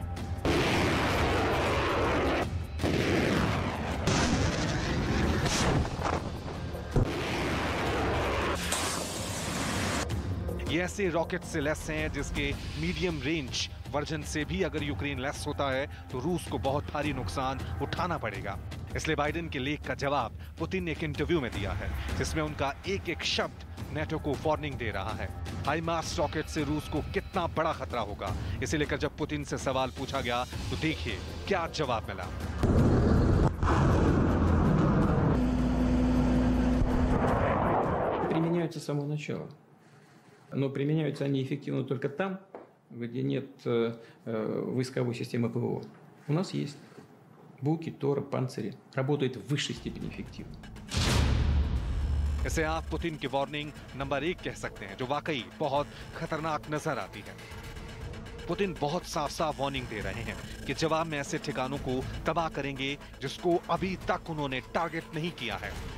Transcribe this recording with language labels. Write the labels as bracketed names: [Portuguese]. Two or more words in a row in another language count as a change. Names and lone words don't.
[Hindi] ये ऐसे रॉकेट से लेस हैं जिसके [English] medium range version [Hindi] से भी अगर यूक्रेन लेस होता है तो रूस को बहुत भारी नुकसान उठाना पड़ेगा। इसलिए बाइडेन के लेख का जवाब पुतिन ने एक इंटरव्यू में दिया है जिसमें उनका एक शब्द नाटो को वार्निंग दे रहा है। हाइमार्स रॉकेट से रूस को कितना बड़ा खतरा होगा, इसे लेकर जब पुतिन से सवाल पूछा गया तो देखिए क्या जवाब मिला। [Russian] Применяются с самого начала, но применяются они эффективно только там, где нет войсковой системы ПВО. У нас есть буки, торы, панцири. Работают в высшей степени эффективно. [Hindi] इसे आप पुतिन की [English] warning number [Hindi] 1 कह सकते हैं, जो वाकई बहुत खतरनाक नजर आती है। पुतिन बहुत साफ वार्निंग दे रहे हैं कि जवाब में ऐसे ठिकानों को तबाह करेंगे जिसको अभी तक उन्होंने टारगेट नहीं किया है।